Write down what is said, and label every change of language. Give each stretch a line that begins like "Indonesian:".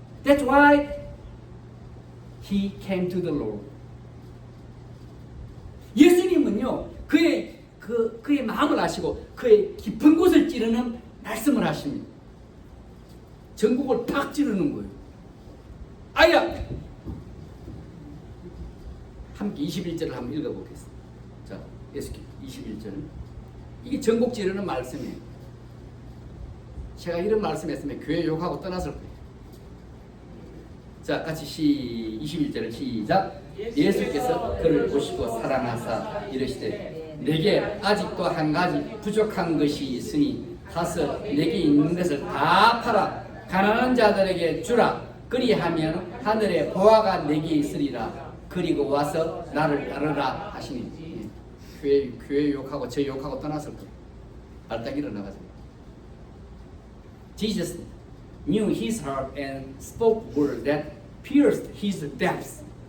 English: That's why he came to the Lord.
Korean: 예수님은요, 그의 마음을 아시고 그의 깊은 곳을 찌르는 말씀을 하십니다. 전국을 팍 찌르는 거예요. 아야! 함께 21절을 한번 읽어보겠습니다. 자, 예수님 21절. 이게 전국 찌르는 말씀이에요. 제가 이런 말씀했으면 교회 욕하고 떠났을 거예요. 자, 같이 21절을 시작. 예수께서 그를 보시고 사랑하사 이르시되 내게 아직도 한 가지 부족한 것이 있으니 가서 내게 있는 것을 다 팔아 가난한 자들에게 주라. 그리하면 하늘에 보화가 내게 있으리라. 그리고 와서 나를 따르라 하시니. 교회 욕하고 저 욕하고 떠났을 거예요. 발딱 일어나가지고.
English: Jesus knew his heart and spoke words that pierced his depths.